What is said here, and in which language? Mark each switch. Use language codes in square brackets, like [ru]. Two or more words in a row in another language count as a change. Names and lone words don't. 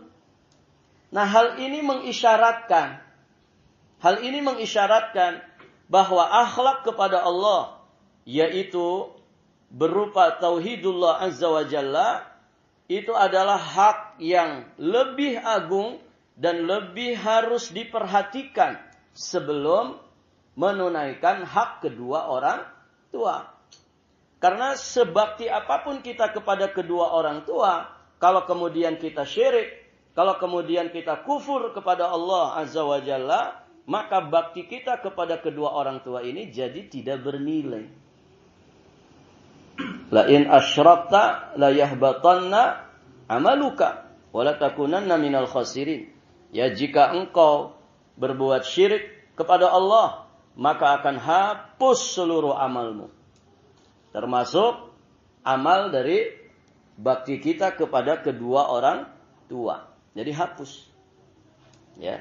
[id] Nah, hal ini mengisyaratkan bahwa akhlak kepada Allah, yaitu berupa tauhidullah [ar] عز وجل, [id] itu adalah hak yang lebih agung dan lebih harus diperhatikan sebelum menunaikan hak kedua orang tua. Karena sebakti apapun kita kepada kedua orang tua, kalau kemudian kita syirik, kalau kemudian kita kufur kepada Allah [ar] عز وجل, [id] maka bakti kita kepada kedua orang tua ini jadi tidak bernilai. [ar] لئن أشركت ليحبطن عملك ولتكونن من الخاسرين. [id] Ya, jika engkau berbuat syirik kepada Allah, maka akan hapus seluruh amalmu. Termasuk amal dari bakti kita kepada kedua orang tua. Jadi hapus. Ya.